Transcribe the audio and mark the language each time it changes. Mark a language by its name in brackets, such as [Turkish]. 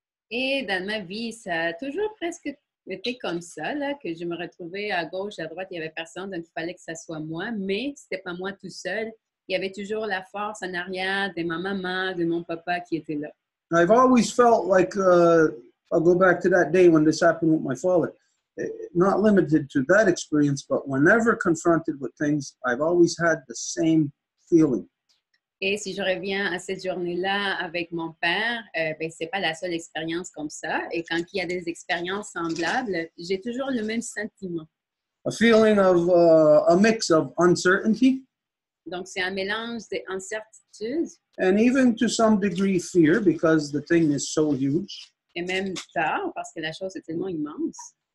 [French] Et dans ma vie, ça a toujours presque été comme ça, là, que je me retrouvais à gauche, à droite, il n'y avait personne, donc il fallait que ça soit moi, mais ce n'était pas moi tout seul. Il y avait toujours la force en arrière de ma maman, de mon papa qui était là. [English] I've always felt like, I'll go back to that day when this happened with my father. Not limited to that experience, but whenever confronted with things, I've always had the same feeling. [French] Et si je reviens à cette journée-là avec mon père, ben, c'est pas la seule expérience comme ça. Et quand il y a des expériences semblables, j'ai toujours le même sentiment. [English] A feeling of a mix of uncertainty [French] Donc, c'est un mélange d'incertitude [English] and even to some degree fear because the thing is so huge. [French] et même peur parce que la chose est tellement immense.